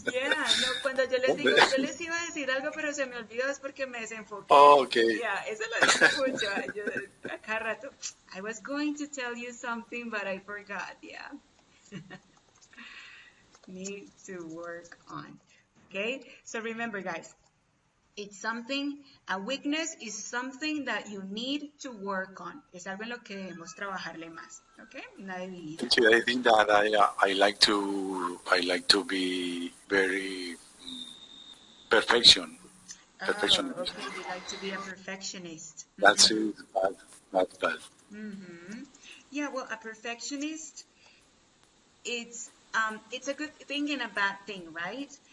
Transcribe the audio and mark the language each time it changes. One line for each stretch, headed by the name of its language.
Spanish: Yeah, no, cuando yo les digo, yo les iba a decir algo, pero se me olvidó, es porque me desenfoqué.
English: Okay.
Spanish: Yeah, eso lo digo mucho. Yo, a cada rato,
English: I was going to tell you something, but I forgot. Yeah. Need to work on. Okay, so remember, guys, it's something, a weakness is something that you need to work on.
Spanish: Es algo en lo que debemos trabajarle más. Okay, una debilidad.
English: Teacher, I think that I like to be very perfection. Oh, Perfectionist. okay, you like to be a perfectionist. That's it. Bad. Yeah, well, a perfectionist, it's a good thing and a bad thing, right?